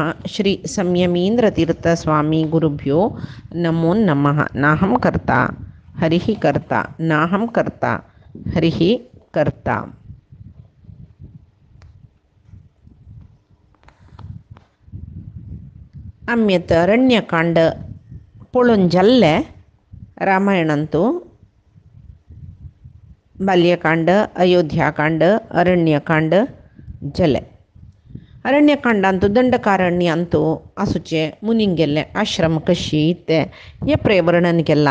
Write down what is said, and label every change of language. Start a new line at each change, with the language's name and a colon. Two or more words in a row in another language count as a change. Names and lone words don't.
Sanskrit: श्री संयमींद्र तीर्थ स्वामी गुरुभ्यो नमो नमः। नाहं कर्ता हरिः कर्ता, नाहं कर्ता हरिः कर्ता।
Konkani: आम्यत अरण्यकांड पळून जाल्ले रामायणांतू बाल्यकांड, अयोध्याकांड, अरण्यकांड जाले. अरण्यकांडांतू दंडकारण्यांतू आसूचे मुनीन गेल्ले आश्रम कशी ते हे वर्णन केला.